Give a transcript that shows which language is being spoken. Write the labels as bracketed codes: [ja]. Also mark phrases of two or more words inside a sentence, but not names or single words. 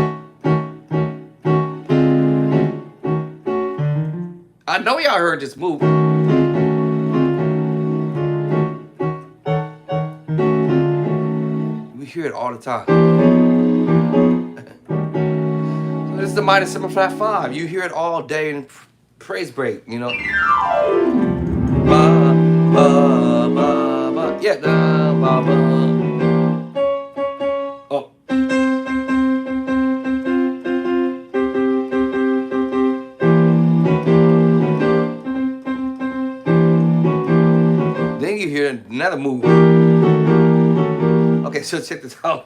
[en] I know y'all heard this move. We hear it all the time. So this is the minor 7 flat 5. You hear it all day in praise break, you know. Ba, ba, ba, ba. Yeah, da, ba, ba. Oh. Then you hear another move. Okay, so check this out.